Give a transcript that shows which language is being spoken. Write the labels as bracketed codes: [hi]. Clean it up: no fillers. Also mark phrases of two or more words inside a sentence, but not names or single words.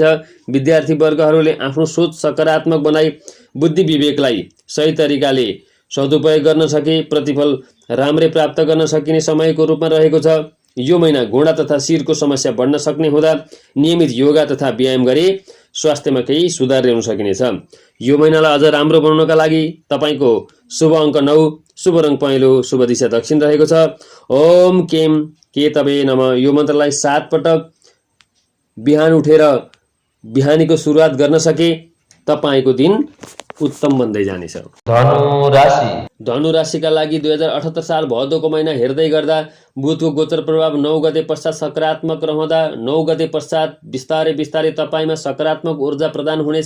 [ne] विद्यार्थी वर्गहरूले आफ्नो सोच सकारात्मक बनाई बुद्धि विवेकलाई सही तरिकाले सदुपयोग गर्न सके प्रतिफल राम्रै प्राप्त गर्न सकिने समयको रूपमा रहेको छ। यो महिना घुँडा तथा शिरको समस्या बढ्न सक्ने हुँदा नियमित योगा तथा व्यायाम गरे स्वास्थ्यमा केही सुधार ल्याउन सकिनेछ। यो महिनालाई अझ राम्रो बनाउनका लागि तपाईँको शुभ अङ्क 9, शुभ रङ पहेँलो, शुभ दिशा दक्षिण रहेको छ। [sa] ओम केम केतवे नमः। [ne] यो मन्त्रलाई 7 पटक बिहान उठेर बिहानीको सुरुवात गर्न सके तपाईँको दिन उत्तम बन्दै जानेछ। धनु राशि। धनु राशिका लागि 2078 साल भदौको महिना हेर्दै गर्दा बुधको गोचर प्रभाव 9 गते पश्चात सकारात्मक रहँदा 9 गते पश्चात बिस्तारै बिस्तारै तपाईँमा सकारात्मक ऊर्जा प्रदान हुनेछ।